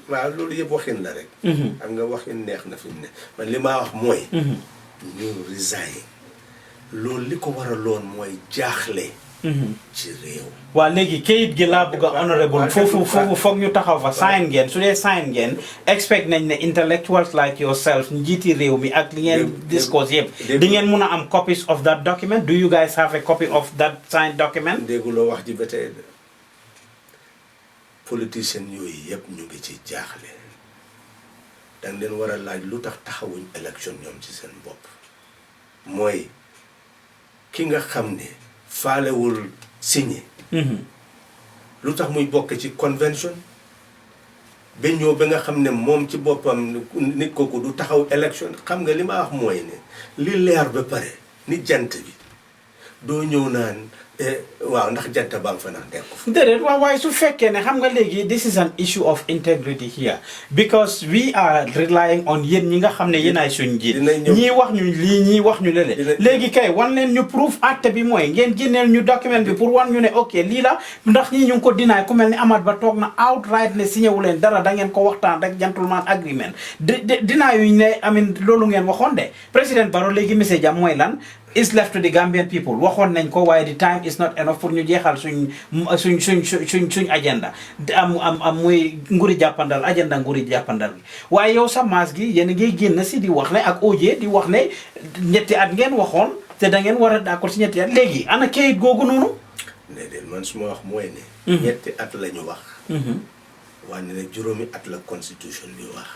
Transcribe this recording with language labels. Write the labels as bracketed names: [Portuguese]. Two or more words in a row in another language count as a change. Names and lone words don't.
[Wolof] waaw loolu yëpp waxin la rek xam nga waxin neex na fi mu ne man li ma wax mooy ñu resign loolu li ko waraloon mooy jaaxle ci réew waaw léegi kayit gi laa bëgg a honorable foofu foog ñu taxaw fa sign ngeen su dee sign ngeen expect nañ ne [English] intellectuals like yourself [Wolof] njiiti réew mi ak li ngeen discourse yëpp di ngeen mun a am [English] copies of that document do you guys have a copy of that signed document [Wolof] dégguloo wax ji ba tey politicien yooyu yëpp ñu ngi ci jaaxle danga leen war a laaj lu tax taxawuñ élection ñoom ci seen bopp mooy ki nga xam ne faalewul signé lu tax muy bokk ci convention ba ñëw ba nga xam ne moom ci boppam nit kooku du taxaw élection xam nga li ma wax mooy ne li leer ba pare ni jant bi doo ñëw naan waaw ndax jant baa nga fa ndax nekk fa déedéet waaw waaye su fekkee ne xam nga léegi [English] this is an issue of integrity here because we are relying on [Wolof] yéen ñi nga xam ne yéen ay suñ njiit ñii wax ñu lii ñii wax ñu lele léegi kay wan leen ñu proof acte bi mooy ngeen génneel ñu document bi pour wan ñu ne ok lii la ndax ñii ñu ngi ko dinaay ku mel ni Amat Bah toog na outright ne signé wu leen dara da ngeen ko waxtaan rek [English] gentleman agreement [Wolof] dinaayuñ ne amin loolu ngeen waxoon de président Barrow léegi message am mooy lan [English] is left to the Gambian people [Wolof] waxoon nañ ko waaye [English] the time is not enough [Wolof] pour ñu jeexal suñ agenda am muy nguri jàppandal agenda nguri jàppandal gi waaye yow sa maas gi yéen a ngi génn si di wax ne ak OJ di wax ne ñetti at ngeen waxoon te da ngeen war a d'accord si ñetti at léegi ana kayit googu noonu déedéet man su ma wax mooy ne ñetti at la ñu wax waaye ne juróomi at la constitution bi wax